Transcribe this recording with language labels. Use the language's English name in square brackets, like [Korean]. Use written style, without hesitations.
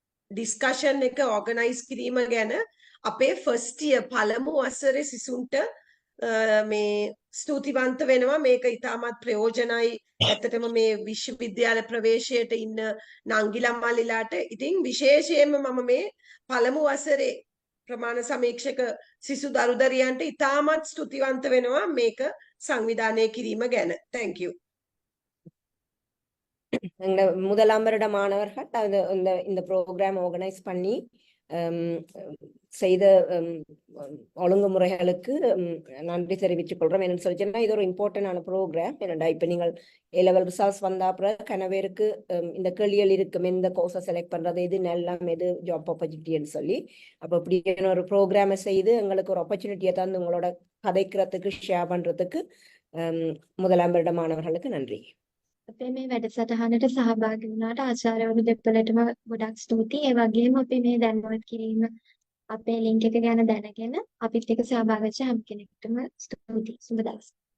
[Sinhala] Discussion එක organise කිරීම ගැන අපේ ෆස්ට් ඉයර් පළමු වසරේ සිසුන්ට මේ ස්තුතිවන්ත වෙනවා මේක ඉතාමත් ප්‍රයෝජනයි ඇත්තටම මේ විශ්වවිද්‍යාල ප්‍රවේශයට ඉන්න නංගිලා මල්ලිලාට ඉතින් විශේෂයෙන්ම මම මේ පළමු වසරේ ප්‍රමාණ සමීක්ෂක සිසු දරුදරියන්ට ඉතාමත් ස්තුතිවන්ත වෙනවා මේක සංවිධානය කිරීම ගැන [English] thank you [Tamil] முதலாம் வருட மாணவர்கள் இந்த ப்ரோக்ராம் ஆர்கனைஸ் பண்ணி செய்த ஒழுங்குமுறைகளுக்கு நன்றி தெரிவித்துக் கொள்றோம் என்னன்னு சொல்லிச்சேன்னா இது ஒரு இம்பார்ட்டன்டான ப்ரோக்ராம் என்னடா இப்ப நீங்கள் A-level ரிசல்ட்ஸ் வந்தா அப்புறம் கனவேருக்கு இந்த கேள்விகள் இருக்கும் எந்த கோர்ஸை செலக்ட் பண்றது எது நல்லம் எது ஜாப் ஆப்பர்ச்சுனிட்டின்னு சொல்லி அப்ப இப்படியான ஒரு ப்ரோக்ராமை செய்து எங்களுக்கு ஒரு ஆப்பர்ச்சுனிட்டியை தந்து உங்களோட கதைக்கிறதுக்கு ஷேர் பண்றதுக்கு முதலாம் வருட மாணவர்களுக்கு நன்றி [Sinhala] අපේ මේ වැඩසටහනට සහභාගී වුණාට ආචාර්යවරු දෙපළටම ගොඩක් ස්තුතියි. ඒ වගේම අපි මේ දැනුවත් කිරීම අපේ ලින්ක් එක ගැන දැනගෙන අපිත් එක්ක සහභාගී වෙච්ච හැම කෙනෙකුටම ස්තුතියි. සුබ දවසක්.